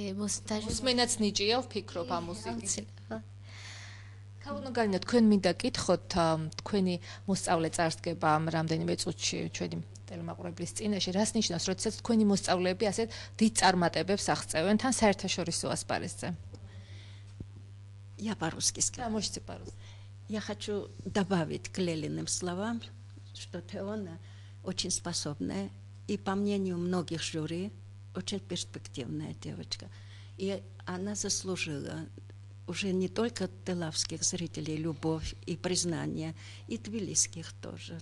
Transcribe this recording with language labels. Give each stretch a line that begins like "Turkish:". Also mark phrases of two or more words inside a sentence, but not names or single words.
Georgian: მოსმენაც ნიჭია ვფიქრობ ამ მუსიკით. კაუნოგალინა, თქვენ მინდა კითხოთ, თქვენი მოსწავლე წარსდგება ამ რამდენიმე წუთში ჩვენი ტელემაყურებლის წინაშე, რას ნიშნავს, როდესაც თქვენი მოსწავლეები ასეთ დიდ წარმატებებს აღწევენ თან საერთაშორისო ასპარეზზე?
Russian: Я по-русски скажу. Можете по-русски. Я хочу добавить к Лелиным словам, что Теона очень способная и, по мнению многих жюри, очень перспективная девочка. И она заслужила уже не только телавских зрителей любовь и признание, и тбилисских тоже.